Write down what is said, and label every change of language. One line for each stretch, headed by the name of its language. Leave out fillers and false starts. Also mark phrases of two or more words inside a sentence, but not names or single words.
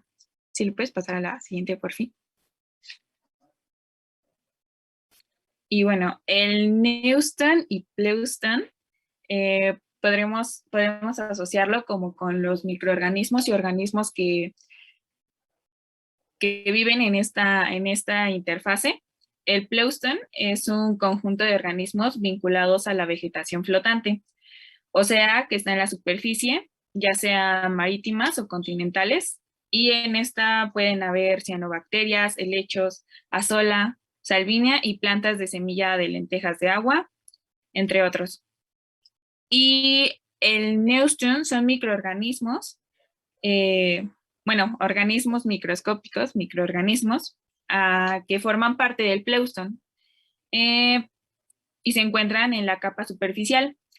Spanish: Si le puedes pasar a la siguiente, por fin. Y bueno, el Neuston y Pleuston podemos asociarlo como con los microorganismos y organismos que viven en esta interfase. El Pleuston es un conjunto de organismos vinculados a la vegetación flotante, o sea, que está en la superficie, ya sea marítimas o continentales, y en esta pueden haber cianobacterias, helechos, azola, salvinia y plantas de semilla de lentejas de agua, entre otros. Y el Neuston son microorganismos, organismos microscópicos, microorganismos, que forman parte del Pleuston y se encuentran en la capa superficial.